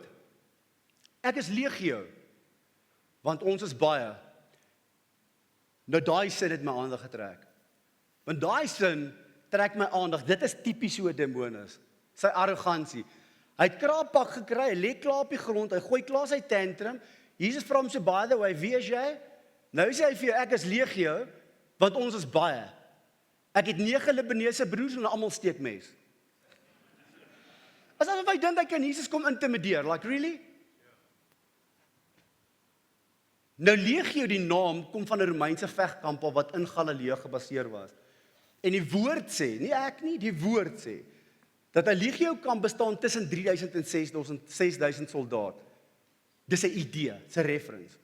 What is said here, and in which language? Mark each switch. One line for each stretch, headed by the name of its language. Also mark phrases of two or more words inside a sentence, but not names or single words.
Afrikaans: Ek is legio, want ons is baie. Nou daai sin het my aandag getrek. Want daai sin trek my aandag. Dit is tipies so 'n demoon is. Sy arrogansie. Hy het kraappak gekry, hy lê klaar op die grond, hy gooi klaar sy tantrum. Jesus vra hom so,
English: by the way,
Afrikaans: wie is jy? Nou sê hy vir jou, ek is legio, want ons is baie. Ek het 9 Libanese broers en almal steek mes. Asof hy dink hy kan Jesus kom intimideer,
English: like really?
Afrikaans: Nou legio, die naam, kom van 'n Romeinse vegkamp af wat in Galilea gebaseer was. En die woord sê, nie ek nie, die woord sê, dat 'n legio kan bestaan tussen 3000 en 6000 soldaat. Dis 'n idee, 'n reference.